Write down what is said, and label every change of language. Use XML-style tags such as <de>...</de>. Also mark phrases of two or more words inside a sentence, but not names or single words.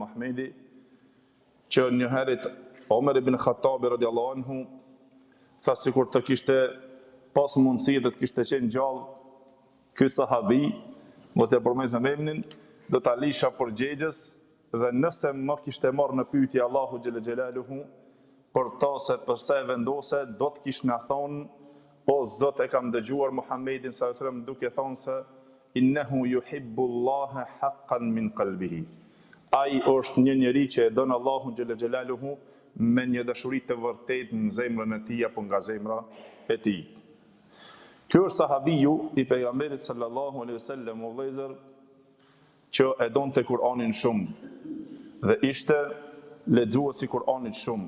<sq>Ahmedi, që një herët Omer ibn Khattabi</sq> <ar>رضي الله عنه</ar> <sq>tha sikur të kishte pas mundësi dhe të kishte qenë gjallë ky sahabi, mos e përmendem emrin, do ta lisha përgjegjës, dhe nëse më kishte marrë në pyetje Allahu</sq> <ar>جل جلاله</ar> <sq>për to se përse e vendose, do të kishte na thonë, o Zot, e kam dëgjuar Muhammedin</sq> <ar>صلى الله عليه وسلم</ar> <sq>duke thonë se</sq> <ar>إنه يحب الله حقا من قلبه.</ar> <sq>Ai është një njeri që e don Allahun</sq> <ar>جل جلاله</ar> <sq>me një dashuri të vërtetë në zemrën e tij apo nga zemra e tij. Ky është sahabiju i pejgamberit</sq> <ar>صلى الله عليه وسلم,</ar> <sq>o vëllezër, që e donte Kur'anin shumë dhe ishte lexuesi i Kur'anit shumë.</sq>